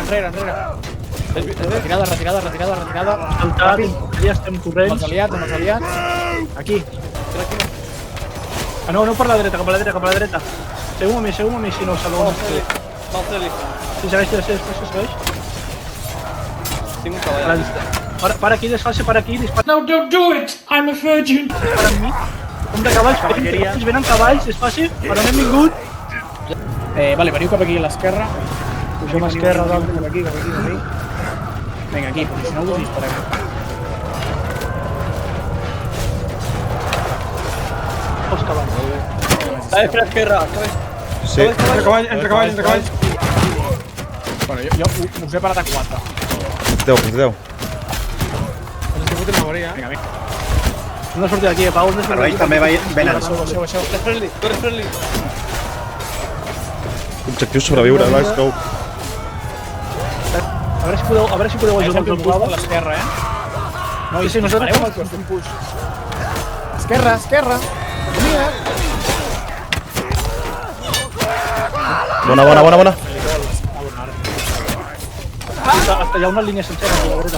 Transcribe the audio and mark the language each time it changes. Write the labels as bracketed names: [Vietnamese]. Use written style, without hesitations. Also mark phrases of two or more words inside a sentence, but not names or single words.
[Catalan] Retirada. Saltat, ja estem Amb corrents. els aliats. Aquí. Ah, no, per la dreta, cap a la dreta. Seguim a mi, si no salvo. Sí, segueix. Tinc un cavall. Para aquí, desfase, para aquí, dispara. [English] No, don't do it! I'm a virgin! [Catalan] Dispara amb mi. Com de cavalls, venen cavalls, desfase, per on hem vingut. Vale, veniu cap aquí a l'esquerra. Pugem a esquerra, dalt. Cap aquí. Vinga, aquí, posicioneu-vos i dispareu. Els cavalls. Espera, esquerra. Sí. Entre cavalls. Bueno, jo us he parat a 4. 10. Vinga. Una sortida d'aquí, Pau. Serveis també venen. Baixeu. Corre, friendly. Objectiu sobreviure, [English] let's go. [Catalan] A veure si podeu ajudar Fem amb un el push per Pau. l'esquerra, No, Sí, nosaltres dispareu al cos, fem push. Esquerra. Mira. Bona. Hi ha una línia sencera a la dreta.